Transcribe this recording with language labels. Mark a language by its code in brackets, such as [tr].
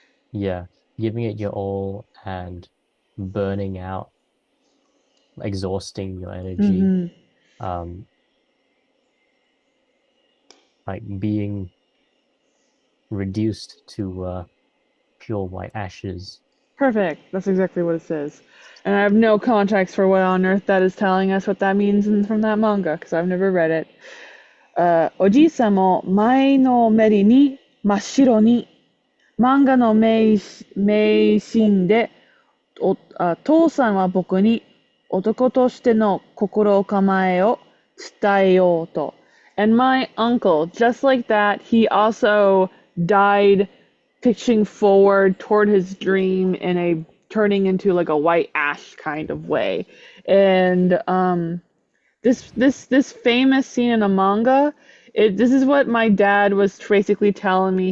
[en] Yeah, giving it your all and burning out, exhausting your energy, like being reduced to pure white ashes. Perfect. That's exactly what it says. And I have no context for what on earth that is telling us what that means from that manga, because I've never read it. [ja] おじいさんも前のめりに真っ白に漫画の名シーンで父さんは僕に男としての心構えを伝えようと。 [en] And my uncle, just like that, he also died pitching forward toward his dream in a turning into like a white ash kind of way. And this famous scene in a manga, this is what my dad was basically telling me.